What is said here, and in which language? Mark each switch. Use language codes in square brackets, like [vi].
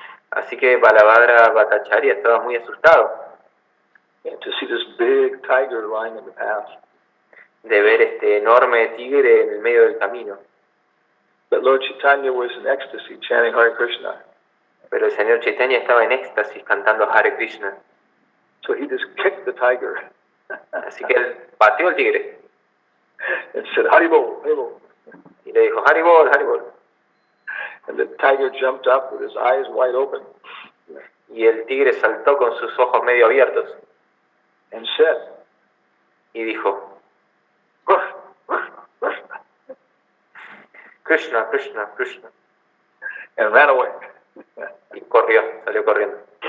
[es] Así que Balabhadra Bhattacharya estaba muy asustado [en] To see this big tiger lying in the path. [es] de ver este enorme tigre en el medio del camino. [en] But Lord Chaitanya was in ecstasy chanting Hare Krishna. [es] Pero el señor Chaitanya estaba en éxtasis cantando Hare Krishna. [en] So he just kicked the tiger. [es] Así que él pateó al tigre [en] And said, Haribol, Haribol. [es] y le dijo, Haribol, Haribol. [en] And the tiger jumped up with his eyes wide open. [es] Y el tigre saltó con sus ojos medio abiertos [en] And said, [es] y dijo, Ruff, ruff, ruff, [sa] Krishna, Krishna, Krishna. [en] and ran away. [es] Y corrió, salió corriendo.